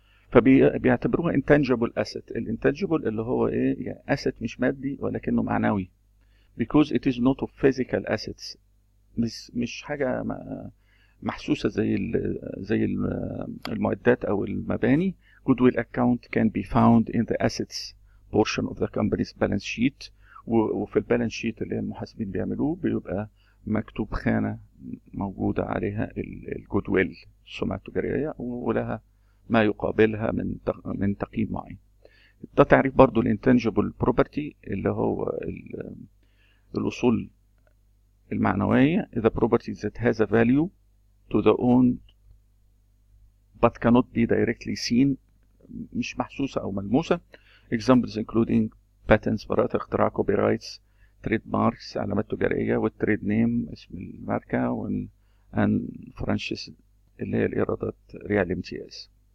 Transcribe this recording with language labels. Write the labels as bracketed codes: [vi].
[ar] فبيعتبروها [en] intangible asset. [ar] الانتانجبل اللي هو ايه؟ يعني asset مش مادي ولكنه معنوي. [en] because it is not of physical assets، [ar] مش حاجة محسوسة زي المعدات أو المباني. [en] goodwill account can be found in the assets portion of the company's balance sheet، [ar] وفي البالانس شيت اللي المحاسبين بيعملوه بيبقى مكتوب خانة موجودة عليها الجود ويل، السمعة التجارية، ولها ما يقابلها من تقييم معين. ده تعريف برضو الانتنجبل بروبرتي، اللي هو الأصول المعنوية. [en] the property that has a value to the owned but cannot be directly seen، [ar] مش محسوسة أو ملموسة. [en] examples including patents، [ar] براءة اختراع، copyrights، تريد ماركس، علامات تجارية، والتريد نيم، اسم الماركة، and فرانشيز اللي هي الإيرادات، ريال امتياز.